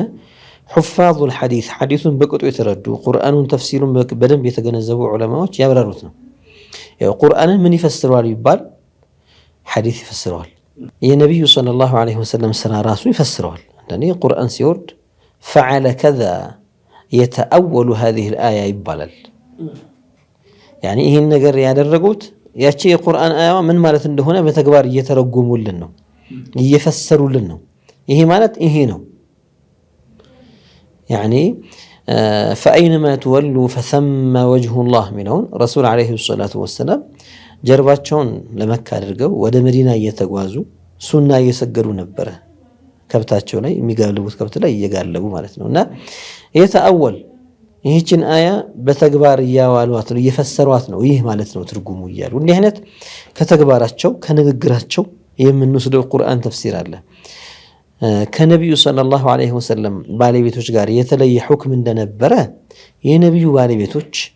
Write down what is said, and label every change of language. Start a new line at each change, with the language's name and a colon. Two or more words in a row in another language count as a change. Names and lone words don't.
Arabic: حفاظ الحديث
Amharic: ሐዲሱን በቅጡ የተረዱ ቁርአኑን ተፍሲሩን በደንብ የተገነዘቡ ዑለማዎች ያብራሩት ነው። ያው ቁርአንን ምን ይፈስረዋል ቢባል ሐዲስ ይፈስረዋል። የነብዩ
Arabic: صلى الله عليه وسلم
Amharic: ስራ ራሱ ይፈስረዋል። አንዳንዴ ቁርአን ሲወርድ ፈዐለ ከዛ የተአወሉ
Arabic: هذه الآية
Amharic: ይባላል። ያኒ ይህን ነገር ያደረጉት ያቺ የቁርአን አያዋ ምን ማለት እንደሆነ በተግባር እየተረጎሙልን ነው፣ እየፈሰሩልን ነው። ይሄ ማለት ይሄ ነው። ያኒ
Arabic: فأينما تولوا فثم وجه الله
Amharic: ሚለውን ረሱል
Arabic: عليه الصلاة والسلام
Amharic: ጀርባቸውን ለመካ አድርገው ወደ መዲና እየተጓዙ ሱና እየሰገዱ ነበረ። ከብታቸው ላይ የሚጋልቡት ከብት ላይ እየጋለቡ ማለት ነውና የተአወል ይህችን አያ በተግባር እያዋሏት ነው፣ እየፈሰሯት ነው። ይህ ማለት ነው ትርጉሙ እያሉ እንዲህ አይነት ከተግባራቸው ከንግግራቸው የምንወስደው ቁርአን ተፍሲር አለ። ከነቢዩ
Arabic: صلى الله عليه وسلم
Amharic: ባለቤቶች ጋር የተለየ ሁክም እንደነበረ የነቢዩ ባለቤቶች